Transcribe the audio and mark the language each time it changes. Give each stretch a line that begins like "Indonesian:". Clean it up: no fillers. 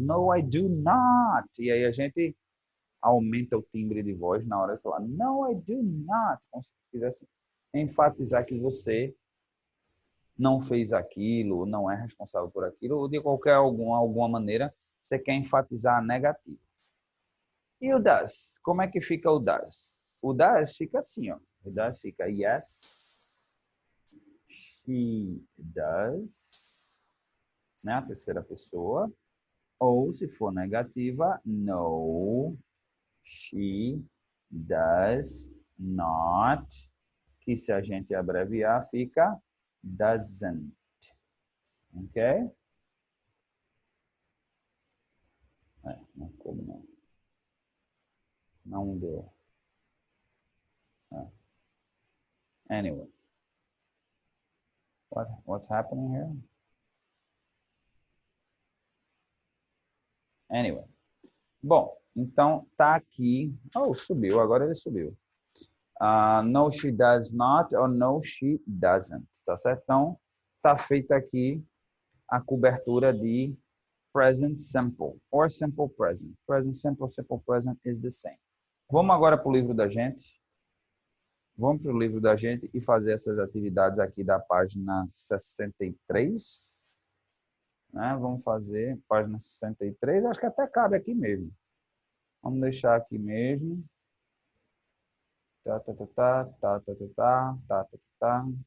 English: No, I do not.
Portuguese: E aí a gente aumenta o timbre de voz na hora de falar
English: no, I do not.
Portuguese: Como se quisesse enfatizar que você não fez aquilo, não é responsável por aquilo, ou de qualquer alguma maneira você quer enfatizar a negativa. E o does? Como é que fica o does? O does fica assim, ó. O does fica
English: yes, she does,
Portuguese: né? A terceira pessoa. Ou, se for negativa,
English: no, she does not,
Portuguese: que se a gente abreviar fica doesn't. Ok? Não, como não? Não deu.
English: Anyway, what's happening here? Anyway.
Portuguese: Bom, então tá aqui. Oh, subiu, agora ele subiu.
English: No, she does not, or no, she doesn't.
Portuguese: Tá certo? Então, tá feita aqui a cobertura de present simple, or simple present.
English: Present simple, simple present is the same.
Portuguese: Vamos agora para o livro da gente. Vamos para o livro da gente e fazer essas atividades aqui da página 63. Né? Vamos fazer página 63. Acho que até cabe aqui mesmo. Vamos deixar aqui mesmo. Tá, tá, tá, tá, tá, tá, tá, tá, tá, tá, tá.